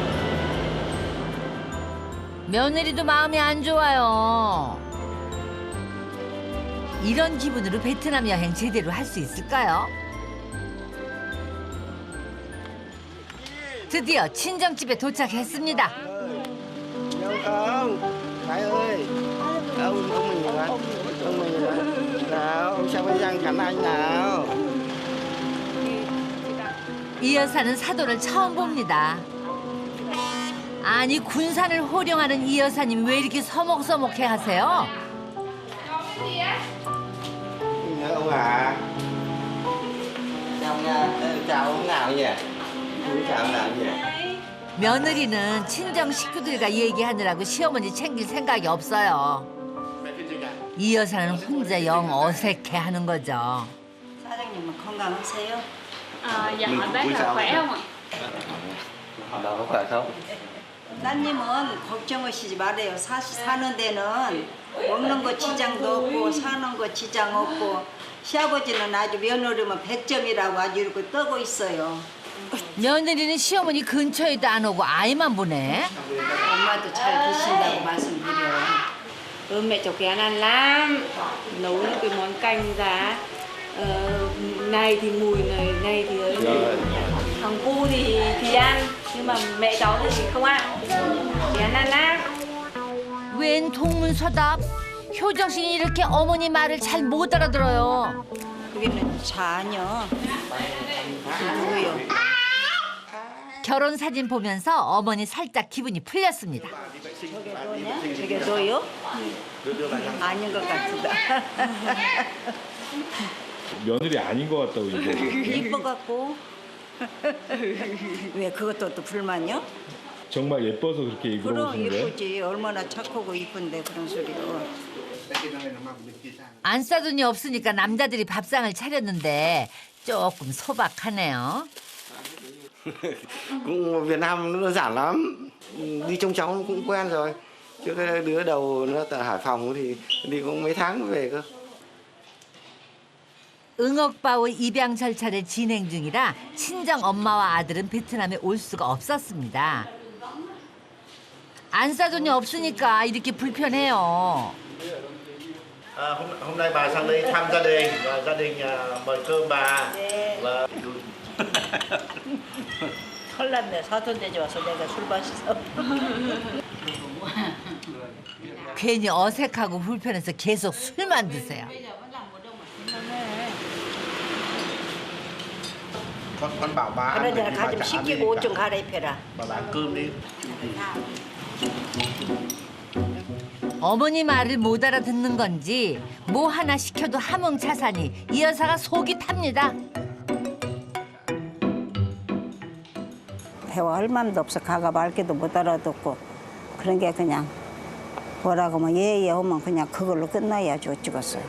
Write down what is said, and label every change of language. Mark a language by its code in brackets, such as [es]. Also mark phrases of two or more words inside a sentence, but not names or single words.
[ko] 며느리도 마음이 안 좋아요. 이런 기분으로 베트남 여행 제대로 할 수 있을까요? 드디어 친정집에 도착했습니다. [vi] Không, phải ơi. Ông mình là ông mình là nào, ông sang bên Giang Khánh Anh nào. [ko] 이 여사는 사돈을 처음 봅니다. 아니 군산을 호령하는 이 여사님 왜 이렇게 서먹서먹해 하세요? [vi] Nhớ ông à. Chào nha, chào ông nào nhỉ? Chào ông nào nhỉ? [ko] 며느리는 친정 식구들과 얘기하느라고 시어머니 챙길 생각이 없어요. 이 여사는 혼자 영 어색해하는 거죠. 사장님은 건강하세요? [vi] Dạ hỏi bác là khỏe không ạ? Đâu có khỏe không? [ko] 따님은 걱정하시지 말아요. 사는 데는 먹는 거 지장도 없고 사는 거 지장 없고 시아버지는 아주 며느리면 100점이라고 아주 이렇게 떠고 있어요. 며느리는 시어머니 근처에도 안 오고 아이만 보네. 엄마도 잘 계신다고 말씀드려. [vi] Mẹ cháu kén ăn lắm. Nấu những cái món canh giá này thì mùi này thì ấy. Thằng cu thì ăn nhưng mà mẹ cháu thì không ăn. Kén ăn lắm. [ko] 웬 동문서답? 효정 씨는 이렇게 어머니 말을 잘 못 알아들어요. 그게는 자녀. 누구요? 결혼 사진 보면서 어머니 살짝 기분이 풀렸습니다. 저게 너요? 아닌 것 같다. 며느리 아닌 것 같다고 이거. 이뻐갖고. 왜 그것도 또 불만이요? 정말 예뻐서 그렇게 그럼 물어보시는 거예요? 예쁘지. 얼마나 착하고 이쁜데 그런 소리요. 안 싸돈이 없으니까 남자들이 밥상을 차렸는데 조금 소박하네요. [vi] Cũng Việt Nam nó đơn giản lắm. Đi trông cháu cũng quen rồi. Chứ cái đứa đầu nó tại Hải Phòng thì đi cũng mấy tháng mới về cơ. [ko] 응억바오 입양 절차를 진행 중이라 친정 엄마와 아들은 베트남에 올 수가 없었습니다. 안 싸돈이 없으니까 이렇게 불편해요. [vi] Hôm nay bà sang đây thăm gia đình và gia đình mời cơm bà. Và [ko] 설날에 사돈돼지 와서 내가 술 마셨어. 괜히 어색하고 불편해서 계속 술만 드세요. [vi] con bảo bà ăn [ko] 그러잖아 [vi] thì bà [ko] 가좀 [vi] chả ăn gì [ko] 씻기고 옷 좀 [vi] cả. [ko] 갈아입혀라. [vi] Bà ăn cơm đi. [ko] 어머니 말을 못 알아듣는 건지 뭐 하나 시켜도 하몽차사니 이 여사가 속이 탑니다. 대화할 마음도 없어. 가가 말게도 못 알아듣고 그런 게 그냥 뭐라고 하면 예예 하면 그냥 그걸로 끝나야지 어쩌겠어요.